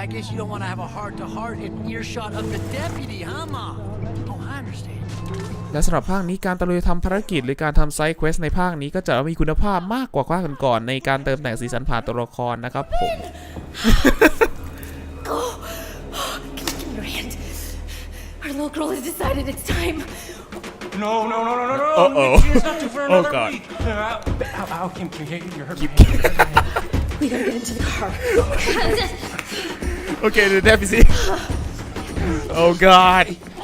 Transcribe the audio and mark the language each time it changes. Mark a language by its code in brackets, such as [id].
[en] I guess you don't want to have a heart-to-heart in earshot of the deputy, huh, Mom? Oh, I understand. [th] และสำหรับภาคนี้การตะลุยทำภารกิจหรือการทำไซด์เควสในภาคนี้ก็จะมีคุณภาพมากกว่าภาคก่อนๆในการเติมแต่งสีสันผ่านตัวละครนะครับผม [en] Go. Give me your hand. Our little girl has decided it's time. No. Uh-oh. It's not due for Oh, another God. week. How can you hurt me? We gotta get into the car. Okay, the deputy. Oh god.